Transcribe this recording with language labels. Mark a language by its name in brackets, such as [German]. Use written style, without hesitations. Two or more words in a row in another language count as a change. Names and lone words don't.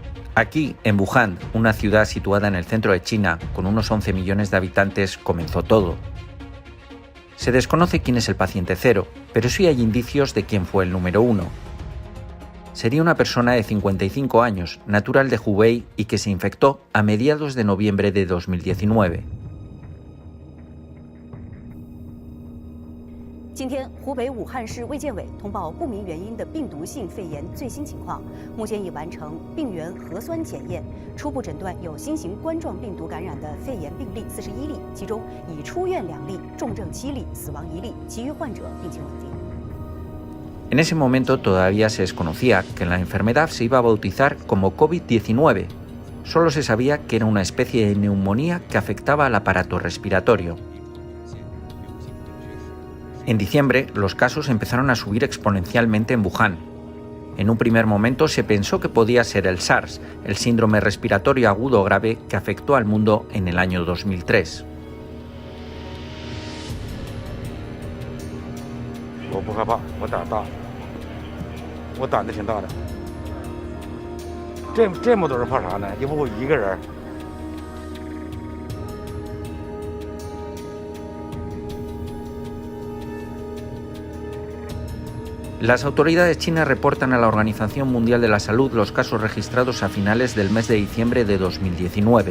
[Spanish] Aquí, en Wuhan, una ciudad situada en el centro de China, con unos 11 millones de habitantes, comenzó todo. Se desconoce quién es el paciente cero, pero sí hay indicios de quién fue el número 1. Sería una persona de 55 años, natural de Hubei y que se infectó a mediados de noviembre de 2019. [Chinese] 今天，湖北武汉市卫健委通报不明原因的病毒性肺炎最新情况，目前已完成病原核酸检验，初步诊断有新型冠状病毒感染的肺炎病例41例，其中已出院2例，重症7例，死亡1例，其余患者病情稳定。 [Spanish] En ese momento todavía se desconocía que la enfermedad se iba a bautizar como COVID-19. Solo se sabía que era una especie de neumonía que afectaba al aparato respiratorio. En diciembre, los casos empezaron a subir exponencialmente en Wuhan. En un primer momento se pensó que podía ser el SARS, el síndrome respiratorio agudo grave que afectó al mundo en el año 2003. [Chinese] 我不害怕，我胆大，我胆子挺大的。这么多人怕啥呢？又不我一个人。 [Spanish] Las autoridades chinas reportan a la Organización Mundial de la Salud los casos registrados a finales del mes de diciembre de 2019.